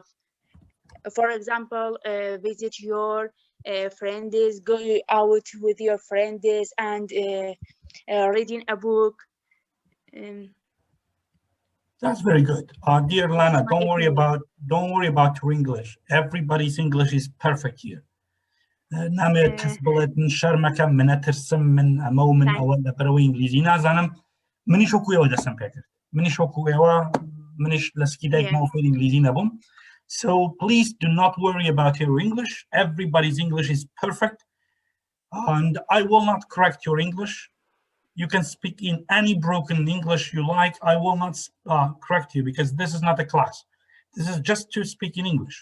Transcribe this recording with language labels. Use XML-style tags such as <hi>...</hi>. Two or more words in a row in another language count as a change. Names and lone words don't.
<en>For example, visit your friends, go out with your friends, and reading a book. That's very good. Dear Lana, don't worry about your English. Everybody's English is perfect here.</en> <ckb>نامێت کەس بڵێت من شەرمەکەم منە ترسم من ئەمە و من ئەوە لە بەرەوەی ئینگلیزی نازانم منیش وەکو ئێوە دەسم پێ کرد منیش وەکو ئێوە منیش لە سکی دایکمەوە فێری ئینگلیزی نەبووم.</ckb> <en>So please do not worry about your English. Everybody's English is perfect, and I will not correct your English. You can speak in any broken English you like. I will not correct you because this is not a class. This is just to speak in English.</en>